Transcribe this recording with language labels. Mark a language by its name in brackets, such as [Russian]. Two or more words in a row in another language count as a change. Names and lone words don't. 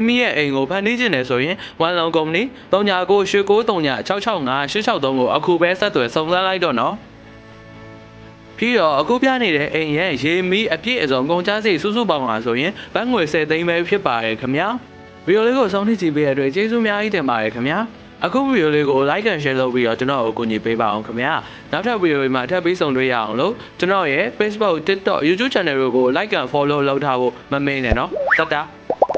[Burmese] မိရဲ့အိမ်ကိုဖန်တီးခြင်းနဲ့ဆိုရင်ဝန်လောင်ကုမ္ပဏီ399336658663ကိုအခုပဲဆက်သွယ်စုံစမ်းလိုက်တော့နော်ပြီးတော့အခုပြနေတဲ့အိမ်ရဲ့ရေမီးအပြည့်အစုံကုန်ကျစရိတ်စုစုပေါင်းပါဆိုရင်ဘတ်ငွေ10သိန်းပဲဖြစ်ပါတယ်ခင်ဗျာဗီဒီယိုလေးကိုဆုံးဖြတ်ကြည့်ပေးရတဲ့အတွက်ကျေးဇူးများကြီးတင်ပါတယ်ခင်ဗျာအခုဗီဒီယိုလေးကို [English] like and share [Burmese] လုပ်ပြီးတော့ကျွန်တော်ကိုကူညီပေးပါအောင်ခင်ဗျာနောက်ထပ်ဗီဒီယိုတွေမှာထပ်ပြီးဆုံတွေ့ရအောင်လို့ကျွန်တော်ရဲ့ Facebook, TikTok, YouTube channel တွေကို [English] like and follow [Burmese] လုပ်ထားဖို့မမေ့နဲ့နော်တတ်တာ